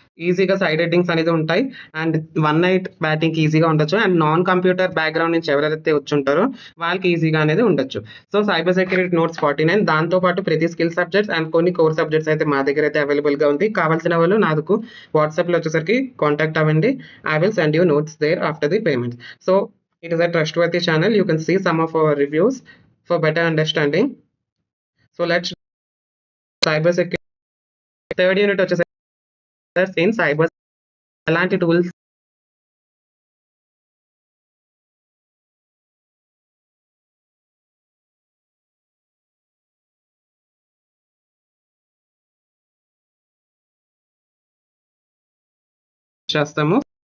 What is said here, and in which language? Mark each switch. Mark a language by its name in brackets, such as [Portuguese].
[Telugu] ఈజీగా side headings అనేది ఉంటాయి అండ్ 1 నైట్ బ్యాటింగ్కి ఈజీగా ఉండొచ్చు. అండ్ నాన్ కంప్యూటర్ బ్యాక్గ్రౌండ్ నుంచి ఎవరైతే వచ్చి ఉంటారో వాళ్ళకి ఈజీగా అనేది ఉండొచ్చు. సో సైబర్ సెక్యూరిటీ నోట్స్ 49, దాంతోపాటు ప్రతి స్కిల్ సబ్జెక్ట్స్ అండ్ కొన్ని కోర్ సబ్జెక్ట్స్ అయితే మా దగ్గర అయితే అవైలబుల్గా ఉంది. కావాల్సిన వాళ్ళు నాకు వాట్సాప్లో వచ్చేసరికి కాంటాక్ట్ అవ్వండి. [English] I will send you notes there after the payment. So it is a trustworthy channel. You can see some of our reviews for better understanding. So let's cyber security. [Telugu] Third unit వచ్చేసరికి in cyber ఎలాంటి tools చేస్తాము.